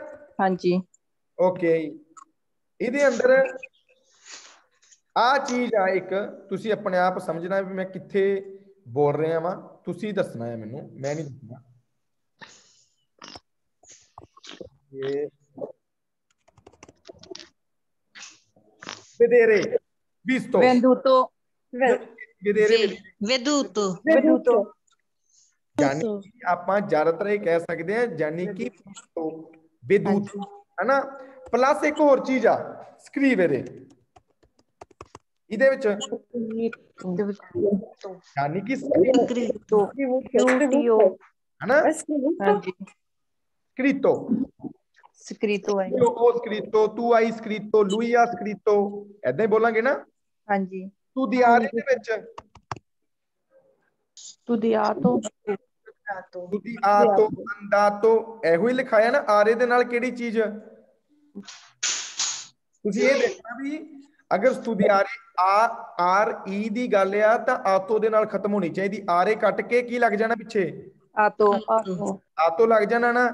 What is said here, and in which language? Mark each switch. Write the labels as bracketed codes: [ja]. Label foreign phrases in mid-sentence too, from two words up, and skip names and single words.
[pa] ਹਾਂਜੀ, ਓਕੇ। ਇਹਦੇ ਅੰਦਰ ਆ ਚੀਜ਼ ਆ ਇੱਕ, ਤੁਸੀਂ ਆਪਣੇ ਆਪ ਸਮਝਣਾ ਵੀ ਮੈਂ ਕਿੱਥੇ ਬੋਲ ਰਿਹਾ ਵਾਂ, ਤੁਸੀਂ ਦੱਸਣਾ ਹੈ ਮੈਨੂੰ, ਮੈਂ ਨਹੀਂ ਦੱਸਣਾ। [it] ਇਹ vedere, visto, वेंदूतो, vedere, वेदूतो, वेदूतो, [hi] यानी कि [pa] ਆਪਾਂ ਜ਼ਿਆਦਾਤਰ ਇਹ ਕਹਿ ਸਕਦੇ ਹਾਂ ਯਾਨੀ ਕਿ ਵਿਦੂਤ, ਹੈਨਾ। ਪਲੱਸ ਇੱਕ ਹੋਰ ਚੀਜ਼ ਆ ਸਕਰੀਵੇਰੇ, ਇਹਦੇ ਵਿੱਚ ਯਾਨੀ ਕਿ [it] ਸਕ੍ਰਿਤੋ, QTO, [pa] ਹੈਨਾ, scritto, [hi] स्क्रीतो है। [it] ਉਹ scritto, tu hai scritto, lui ha scritto, [pa] ਏਦਾਂ ਹੀ ਬੋਲਾਂਗੇ ਨਾ। ਹਾਂਜੀ, studiare ਦੇ ਵਿੱਚ [it] studiato, studiato, andato, [pa] ਇਹੋ ਹੀ ਲਿਖਾਇਆ ਨਾ। ਆਰੇ ਦੇ ਨਾਲ ਕਿਹੜੀ ਚੀਜ਼? ਤੁਸੀਂ ਇਹ ਦੇਖਣਾ ਵੀ ਅਗਰ studiare ਆਰ ਈ ਦੀ ਗੱਲ ਆ ਤਾਂ ਆਤੋ ਦੇ ਨਾਲ ਖਤਮ ਹੋਣੀ ਚਾਹੀਦੀ। ਆਰੇ ਕੱਟ ਕੇ ਕੀ ਲੱਗ ਜਾਣਾ ਪਿੱਛੇ? ਆਤੋ, ਆਤੋ ਲੱਗ ਜਾਣਾ ਨਾ।